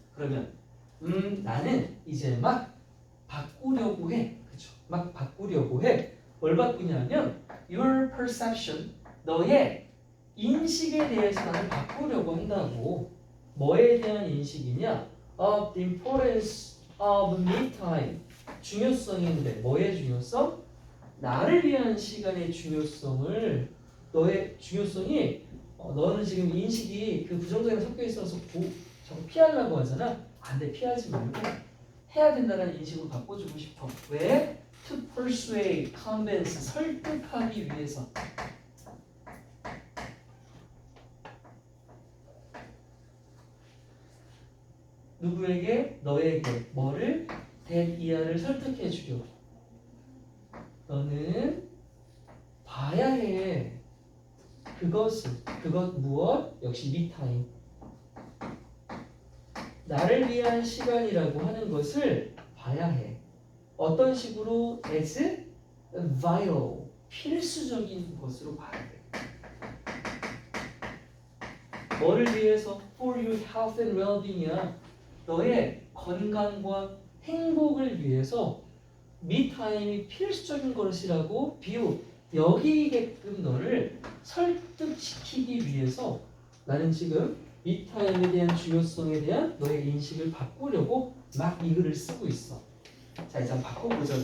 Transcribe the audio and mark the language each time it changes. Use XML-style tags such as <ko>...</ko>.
<ko>그러면 나는 이제 막 바꾸려고 해. 그죠? 막 바꾸려고 해. 뭘 바꾸냐면</ko> <en>your perception,</en> <ko>너의 인식에 대해서 나는 바꾸려고 한다고. 뭐에 대한 인식이냐?</ko> <en>Of the importance of me time.</en> <ko>중요성인데 뭐의 중요성? 나를 위한 시간의 중요성을, 너의 중요성이 너는 지금 인식이 그 부정적인 섞여 있어서 자꾸 피하려고 하잖아. 안 돼, 피하지 말고 해야 된다는 인식으로 바꿔주고 싶어. 왜?</ko> <en>To persuade, convince,</en> <ko>설득하기 위해서. 누구에게? 너에게. 뭐를? that 이하를 설득해 주려고. 너는 봐야 해. 그것 무엇? 역시 me-time. 나를 위한 시간이라고 하는 것을 봐야 해. 어떤 식으로?</ko> <en>as vital,</en> <ko>필수적인 것으로 봐야 돼. 뭐를 위해서?</ko> <en>for your health and well-being이야.</en> <ko>너의 건강과 행복을 위해서 me-time이 필수적인 것이라고 여기게끔 너를 설득시키기 위해서 나는 지금 me-time에 대한 중요성에 대한 너의 인식을 바꾸려고 막 이 글을 쓰고 있어. 자, 이제 한번 바꿔보자.</ko>